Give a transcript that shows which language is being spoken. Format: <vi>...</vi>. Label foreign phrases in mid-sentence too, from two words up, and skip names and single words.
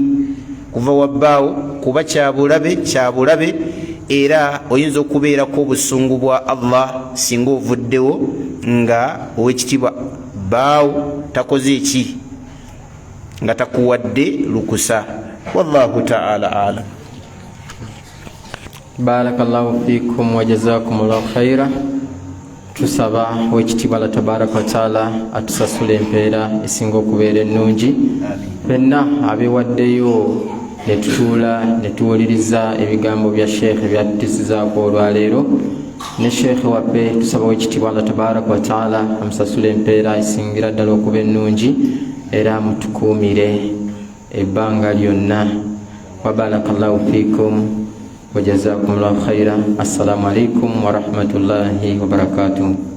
<lg>Kuva wabbaawo, kuba kyabulabe era oyinza okubeerako obusungu bwa Allah singa ovuddewo nga owekitiibwa baawo takoze eki, nga takuwadde lukusa.</lg> <ar>والله تعالى أعلم. بارك الله فيكم وجزاكم الله خيرا.</ar> <lg>Tusaba wekitiibwa</lg> <ar>الله تبارك وتعالى</ar> <lg>atusasule empeera esinga okubeera ennungi. Fenna abeewaddeyo ne tutuula ne tuwuliriza ebigambo bya Sheikh ebyatutuusizaako olwaleero. Ne Sheikh waffe tusaba wekitiibwa</lg> <ar>الله تبارك وتعالى</ar> <lg>amusasule empeera esingira ddala okuba ennungi era mutukuumire ebbanga lyonna.</lg> <ar>وبارك الله فيكم وجزاكم الله خيرا. السلام عليكم ورحمة الله وبركاته.</ar>